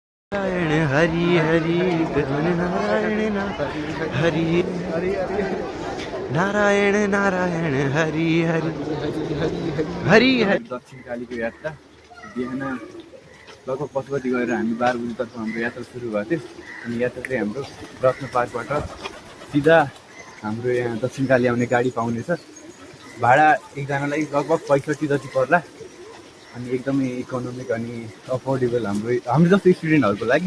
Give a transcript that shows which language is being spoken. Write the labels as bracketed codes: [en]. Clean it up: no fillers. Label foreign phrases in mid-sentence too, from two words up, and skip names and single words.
[ne] नारायण हरि हरि नारायण हरि नारायण नारायण हरि हरि हरि हरि। दक्षिणकालीको यात्रा बिहान लगभग 5 बजी गएर हामी 12 बजीतर्फ हाम्रो यात्रा सुरु भएको थियो। अनि यात्रा चाहिँ हाम्रो रत्न पार्कबाट सिधा हाम्रो यहाँ दक्षिणकाली आउने गाडी पाउनेछ। भाडा एकजनालाई लगभग 65 जति पर्ला। अनि एकदमै इकोनोमिक अनि अफोर्डेबल हाम्रो जस्तो स्टुडेन्टहरूको लागि।